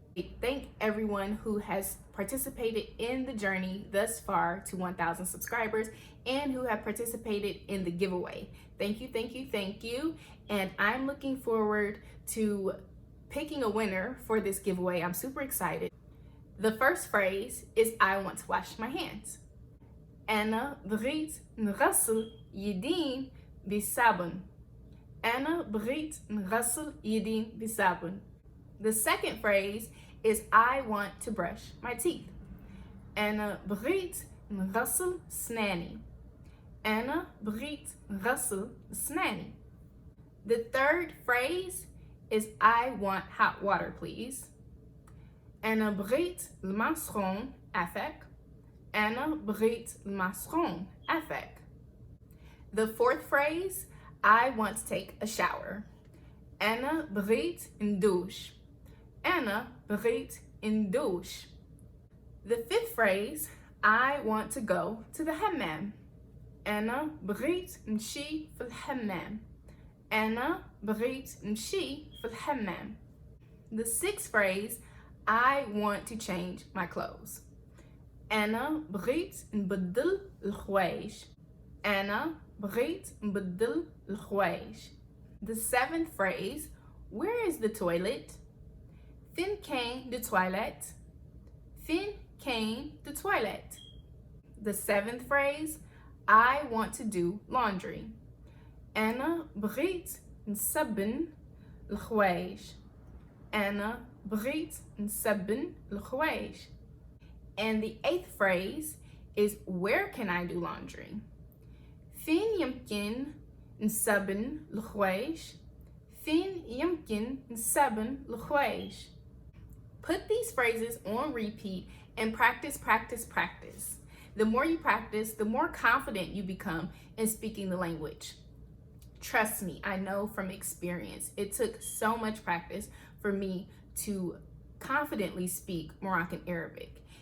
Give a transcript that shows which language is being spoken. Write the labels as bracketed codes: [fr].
[en] I thank everyone who has participated in the journey thus far to 1,000 subscribers and who have participated in the giveaway. Thank you, thank you, thank you. And I'm looking forward to picking a winner for this giveaway. I'm super excited. The first phrase is I want to wash my hands. [ar] أنا بغيت نغسل يدين بالصابون. أنا بغيت نغسل يدين بالصابون. [en] The second phrase is I want to brush my teeth. [ar] أنا بغيت نغسل snani. أنا بغيت نغسل snani. [en] The third phrase is I want hot water, please. [ar] أنا بغيت الماء سخون عفاك. أنا بغيت الماء سخون عفاك. [en] The fourth phrase, I want to take a shower. [ar] أنا بغيت n-duwsh. أنا بغيت n-duwsh. [en] The fifth phrase, I want to go to the hammam. [ar] أنا بغيت نمشي في الحمام. أنا بغيت نمشي في الحمام. [en] The sixth phrase, I want to change my clothes. [ar] أنا بغيت نبدل الحوايج. أنا بغيت نبدل الحوايج. [en] The seventh phrase, where is the toilet? [ar] فين كاين [en] the toilet? [ar] فين كاين [en] the toilet? The seventh phrase, I want to do laundry. [ar] أنا بغيت نسبن الحوايج. أنا بغيت نسبن الحوايج. [en] And the eighth phrase is where can I do laundry? [ar] فين يمكن نسبن الحوايج؟ فين يمكن نسبن الحوايج? [en] Put these phrases on repeat and practice, practice, practice. The more you practice, the more confident you become in speaking the language. Trust me, I know from experience. It took so much practice for me to confidently speak Moroccan Arabic.